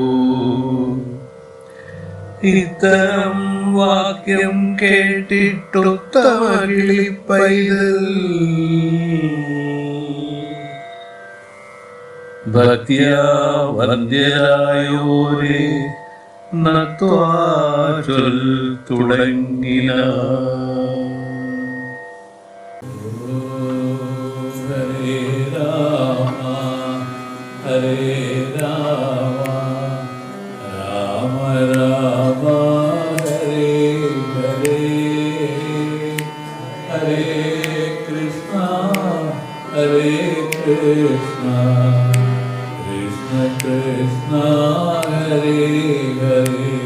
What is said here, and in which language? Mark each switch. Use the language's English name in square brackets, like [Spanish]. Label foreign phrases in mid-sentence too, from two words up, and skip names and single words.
[Malayalam] ഇത്തരം വാക്യം കേട്ടിട്ടുത്തമ കിളിപ്പൈതൽ ഭക്തിയാ വന്ദ്യരായോരേ നത്വാ ചൊൽ തുടങ്ങിന. [Sanskrit] हरे राम हरे राम राम राम हरे हरे. हरे कृष्ण हरे कृष्ण कृष्ण कृष्ण हरे हरे.